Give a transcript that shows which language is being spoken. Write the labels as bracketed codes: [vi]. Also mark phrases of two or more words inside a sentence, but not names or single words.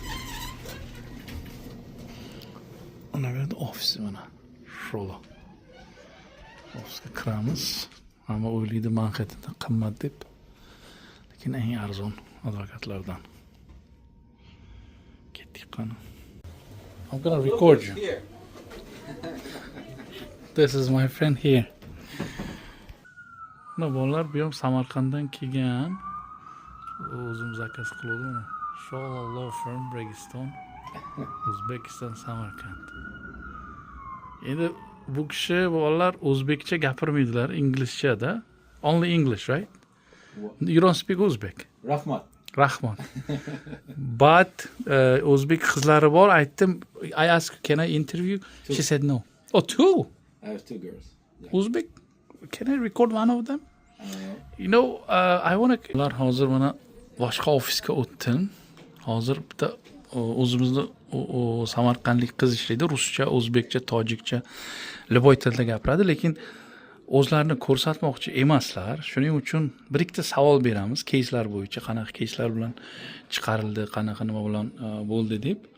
[uz] Mana bu yerda ofis mana. Sho'la. Ofisga kiramiz. Hamma o'ylaydi Manhattanda qimmat deb. Lekin eng arzon advokatlardan. Ketdik qani. [en] I'm gonna record you. This is my friend here. [uz] Mana bolalar bu ham Samarqanddan kelgan. O'zim zakaz qildim mana. Shola Law Firm Registon, O'zbekiston, Samarqand. Endi bu kishi bolalar o'zbekcha gapirmaydilar, inglizchada. [en] Only English, right? You don't speak Uzbek. [uz] Rahmat. Rahmat. But o'zbek qizlari bor, aytdim, [en] I asked can I interview? She said no. Oh, two. I have two girls. Uzbek. Can I record one of them? You know, I want to... [uz] Ular hozir mana boshqa ofisga o'tdim. Hozir bitta o'zimizni samarqandlik qiz ishlaydi. Ruscha, o'zbekcha, tojikcha, liboy tilda gapiradi, lekin o'zlarini ko'rsatmoqchi emaslar. Shuning uchun bir ikkita savol beramiz, keyslar bo'yicha, qanaqa keyslar bilan chiqarildi, qanaqa nima bilan bo'ldi deb.